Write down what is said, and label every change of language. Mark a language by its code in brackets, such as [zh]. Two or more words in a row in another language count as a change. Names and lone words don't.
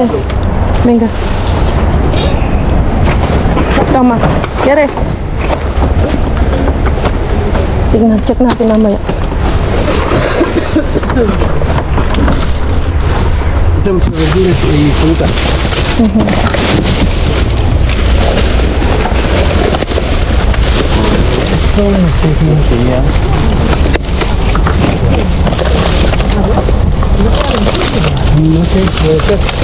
[es] Venga. Toma. ¿Quieres? [tl] Tingnan, check natin mamaya. [es] Estamos en verduras y fruta. No sé, puede ser.